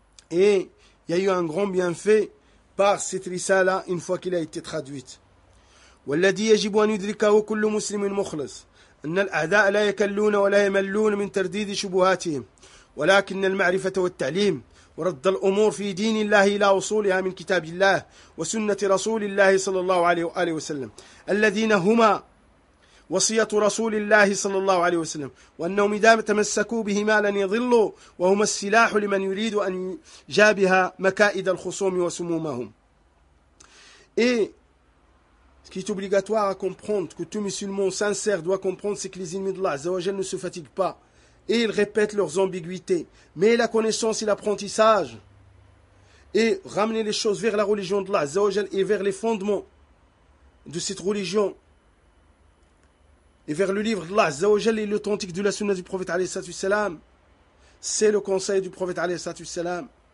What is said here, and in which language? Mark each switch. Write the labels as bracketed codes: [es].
[fr] Et il y a eu un grand bienfait par cette risala une fois qu'il a été traduite. [ar] والذي يجب أن يدركه كل مسلم مخلص أن الأعداء لا يكلون ولا يملون من ترديد شبهاتهم، ولكن المعرفة والتعليم ورد الأمور في دين الله إلى وصولها من كتاب الله وسنة رسول الله صلى الله عليه وآله وسلم الذين هما وصية رسول الله صلى الله عليه وسلم، وأنهم إذا تمسكوا بهما لن يضلوا، وهما السلاح لمن يريد أن يجابها مكائد الخصوم وسمومهم. [fr] Et ce qui est obligatoire à comprendre, que tout musulman sincère doit comprendre, c'est que les ennemis d'Allah Azza wa Jal ne se fatiguent pas et ils répètent leurs ambiguïtés. Mais la connaissance et l'apprentissage et ramener les choses vers la religion d'Allah Azza wa Jal et vers les fondements de cette religion et vers le livre d'Allah Azza wa Jal et l'authentique de la sunna du prophète alayhi salatu wassalam, c'est le conseil du prophète alayhi salatu wassalam.